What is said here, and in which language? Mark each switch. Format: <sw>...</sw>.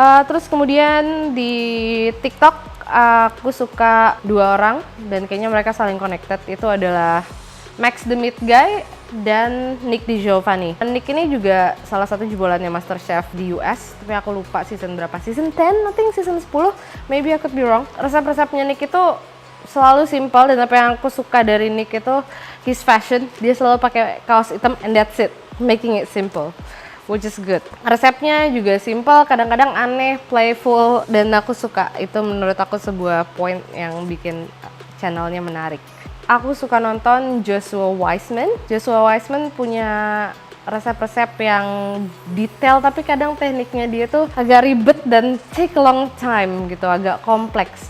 <id>Terus kemudian di TikTok aku suka dua orang dan kayaknya mereka saling connected, itu adalah Max the Meat Guy dan Nick DiGiovanni. Nick ini juga salah satu jebolannya MasterChef di US, tapi aku lupa season berapa, season 10,</id> <en>I think season 10, maybe I could be wrong.</en> <id>Resep-resepnya Nick itu selalu simpel, dan apa yang aku suka dari Nick itu</id> <en>his fashion.</en> <id>Dia selalu pakai kaos hitam</id> <en>and that's it, making it simple, which is good.</en> <id>Resepnya juga simple, kadang-kadang aneh, playful, dan aku suka. Itu menurut aku sebuah point yang bikin channelnya menarik. Aku suka nonton Joshua Weissman. Joshua Weissman punya resep-resep yang detail, tapi kadang tekniknya dia tuh agak ribet dan</id> <en>take a long time</en> <id>gitu, agak kompleks.</id>